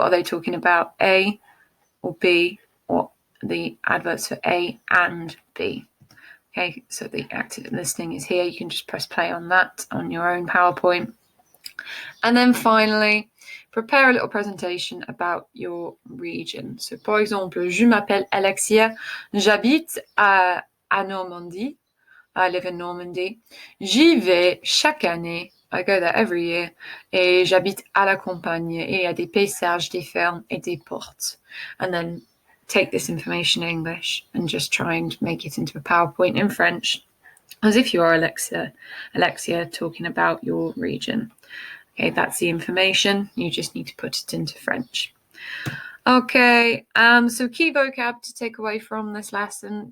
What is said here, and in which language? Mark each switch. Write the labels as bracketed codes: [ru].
[en] Are they talking about A or B, or the adverbs for A and B? Okay, so the active listening is here. You can just press play on that on your own PowerPoint. And then finally, prepare a little presentation about your region. [fr] So, par exemple, je m'appelle Alexia, j'habite à Normandie. [en] I live in Normandy. [fr] J'y vais chaque année. [en] I go there every year. [fr] Et j'habite à la campagne. Et il y a des paysages, des fermes et des portes. [en] And then take this information in English and just try and make it into a PowerPoint in French, as if you are Alexia talking about your region. Okay, that's the information. You just need to put it into French. Okay, so key vocab to take away from this lesson.